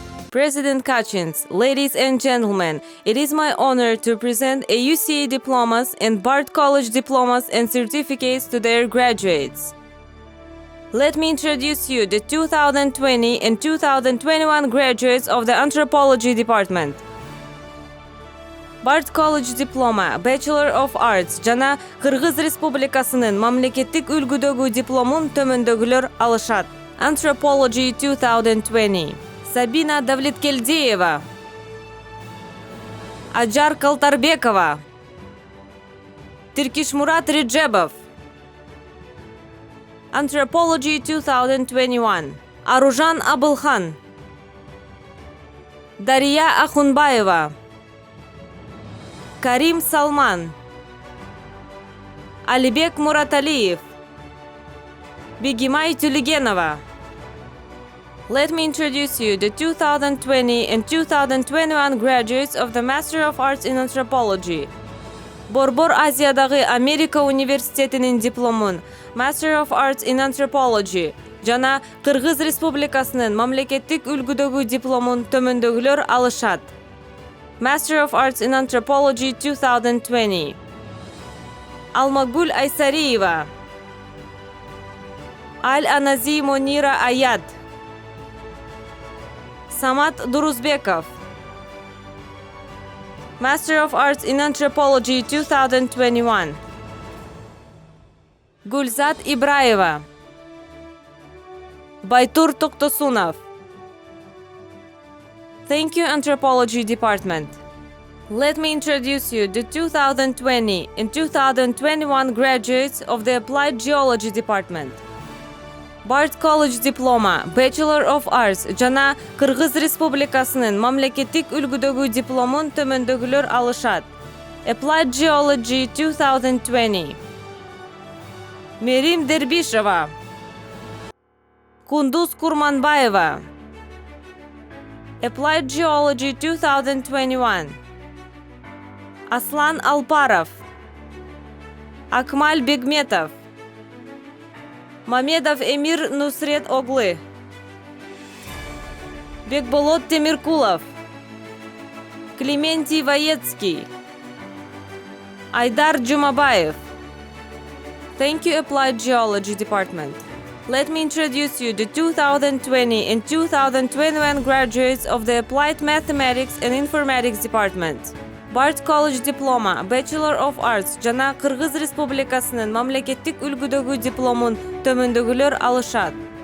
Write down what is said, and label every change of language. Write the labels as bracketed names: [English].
[English] President Kachins, ladies and gentlemen, it is my honor to present AUCA diplomas and Bard College diplomas and certificates to their graduates. Let me introduce you the 2020 and 2021 graduates of the Anthropology Department. Bard College Diploma, Bachelor of Arts, [Kyrgyz] жана Кыргыз Республикасынын мамлекеттик үлгүдөгү дипломун төмөндөгүлөр алышат. [English] Anthropology 2020. Sabina Davletkelieva, Ajar Kaltarbekova, Tirkishmurat Rejebov. Anthropology 2021. Aruzhan Abulkhan, Dariya Akhunbayeva, Karim Salman, Alibek Murataliyev, Bigimay Tuligenova. Let me introduce you the 2020 and 2021 graduates of the Master of Arts in Anthropology. [Kyrgyz] Борбор Азиядагы Америка университетинин дипломун Master of Arts in Anthropology жана Кыргыз Республикасынын мамлекеттик үлгүдөгү дипломун төмөндөгүлөр алышат. [English] Master of Arts in Anthropology 2020. Almagul Aysarieva, Al-Anazi Monira Ayad, Samat Duruzbekov. Master of Arts in Anthropology 2021. Gulzat Ibrayeva, Baytur Toktosunov. Thank you, Anthropology Department. Let me introduce you the 2020 and 2021 graduates of the Applied Geology Department. Bard College Diploma, Bachelor of Arts [Kyrgyz] жана Кыргыз Республикасынын мамлекеттик үлгүдөгү дипломун төмөндөгүлөр алышат. [English] Applied Geology 2020. Мерим Дербишева, Кундуз Курманбаева. Applied Geology 2021. Aslan Alparov, Akmal Begmetov, Mamedov Emir Nusret Oglı, Bekbolot Temirkulov, Клементий Воецкий, Aydar Jumabayev. Thank you, Applied Geology Department. Let me introduce you the 2020 and 2021 graduates of the Applied Mathematics and Informatics Department. Bard College Diploma, Bachelor of Arts [Kyrgyz] жана Кыргыз Республикасынын мамлекеттик үлгүдөгү дипломун төмөндөгүлөр алышат.